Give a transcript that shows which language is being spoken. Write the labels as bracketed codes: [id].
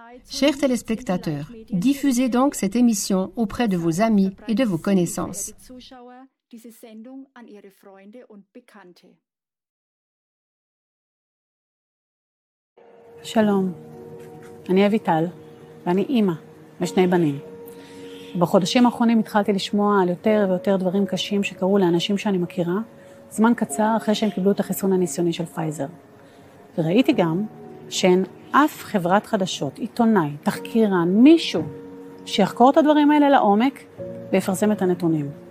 [fr] Chers téléspectateurs, diffusez donc cette émission auprès de vos amis et de vos connaissances. [de] Diese Sendung an ihre Freunde und Bekannte. [he] Shalom. אני אביטל, ואני אימא ושני בנים. בחודשים האחרונים התחלתי לשמוע על יותר ויותר דברים קשים שקרו לאנשים שאני מכירה, זמן קצר אחרי שהם קיבלו את החיסון הניסיוני של פייזר. וראיתי גם שאין אף חברת חדשות, עיתונאי, תחקירן, מישהו שיחקור את הדברים האלה לעומק ויפרסם את הנתונים.